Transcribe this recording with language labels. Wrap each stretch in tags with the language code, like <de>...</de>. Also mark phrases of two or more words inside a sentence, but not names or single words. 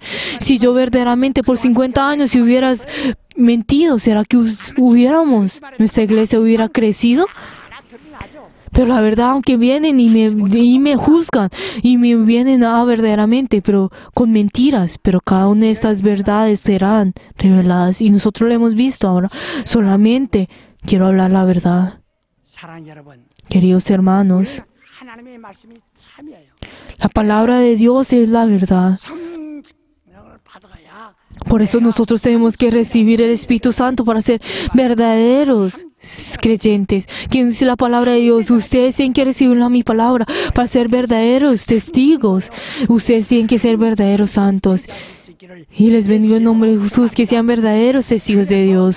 <es>Si yo verdaderamente por 50 años si hubieras mentido, ¿será que nuestra iglesia hubiera crecido? Pero la verdad, aunque vienen y me juzgan y me vienen a verdaderamente, pero con mentiras, pero cada una de estas verdades serán reveladas y nosotros lo hemos visto ahora. Solamente quiero hablar la verdad.</es> <ko>사랑하는 여러분,</ko> <es>Queridos hermanos,</es> <ko>하나님의 말씀이 참이에요.</ko> <es>la palabra de Dios es la verdad.</es> <ko>성령을 받아야</ko> <es>Por eso nosotros tenemos que recibir el Espíritu Santo para ser verdaderos creyentes. Quien dice la palabra de Dios, ustedes tienen que recibir mi palabra para ser verdaderos testigos. Ustedes tienen que ser verdaderos santos. Y les bendigo en nombre de Jesús, que sean verdaderos testigos de Dios.</es>